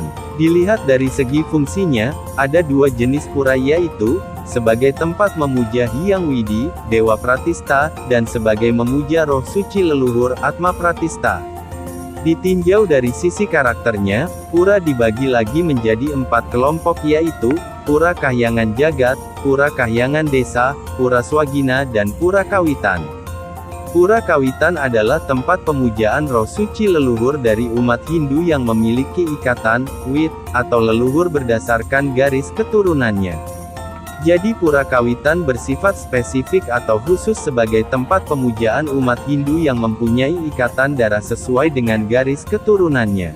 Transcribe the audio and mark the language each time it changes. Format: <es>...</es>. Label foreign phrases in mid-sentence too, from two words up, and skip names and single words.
<id>Dilihat dari segi fungsinya, ada dua jenis pura yaitu, sebagai tempat memuja Hyang Widi, Dewa Pratista, dan sebagai memuja roh suci leluhur Atma Pratista. Ditinjau dari sisi karakternya, pura dibagi lagi menjadi 4 kelompok yaitu, Pura Kahyangan Jagat, Pura Kahyangan Desa, Pura Swagina dan Pura Kawitan. Pura Kawitan adalah tempat pemujaan roh suci leluhur dari umat Hindu yang memiliki ikatan, wit, atau leluhur berdasarkan garis keturunannya. Jadi Pura Kawitan bersifat spesifik atau khusus sebagai tempat pemujaan umat Hindu yang mempunyai ikatan darah sesuai dengan garis keturunannya.</id>